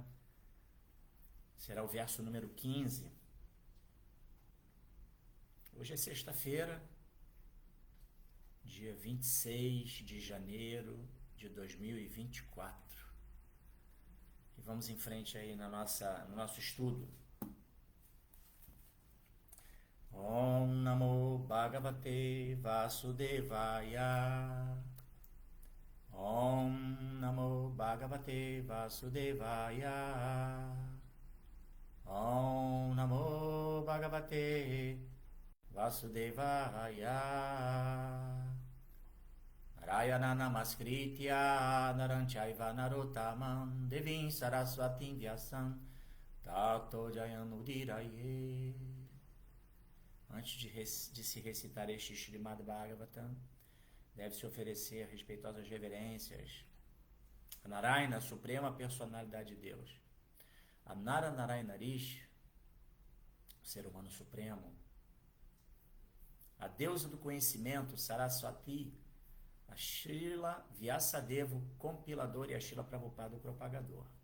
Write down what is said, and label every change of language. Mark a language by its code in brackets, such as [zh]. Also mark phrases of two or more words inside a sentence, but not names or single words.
[pt] Será o verso número 15. Hoje é sexta-feira, dia 26 de janeiro de 2024. E vamos em frente aí no nosso estudo. [sa] ॐ नमो भगवते वासुदेवाय. ॐ नमो भगवते वासुदेवाय. ॐ नमो भगवते वासुदेवाय. नारायण नमस्कृत्य नरंचैव नरोत्तमम् देवीम् सरस्वतीम् व्यासम् ततो जयनुदीरये. [pt] Antes de se recitar este Srimad Bhagavatam, deve-se oferecer respeitosas reverências a Narayana, a suprema personalidade de Deus, a Nara Narayanarish, o ser humano supremo, a deusa do conhecimento, Saraswati, a Srila Vyasadeva, o compilador, e a Srila Prabhupada, o propagador.